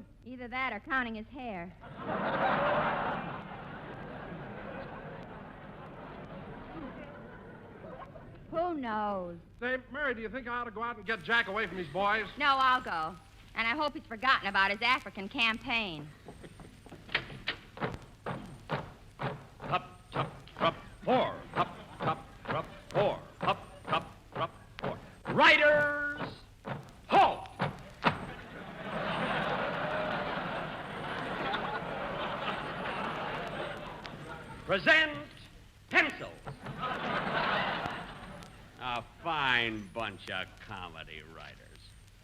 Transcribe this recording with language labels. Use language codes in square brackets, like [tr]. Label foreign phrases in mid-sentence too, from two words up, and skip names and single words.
[en] Either that or counting his hair. Who knows? Say, Mary, do you think I ought to go out and get Jack away from these boys? No, I'll go. And I hope he's forgotten about his African campaign. Hup, chup, rup, 4. Hup, chup, rup, 4. Hup, chup, rup, 4. Riders, halt! Present pencils. A fine bunch of comedy writers.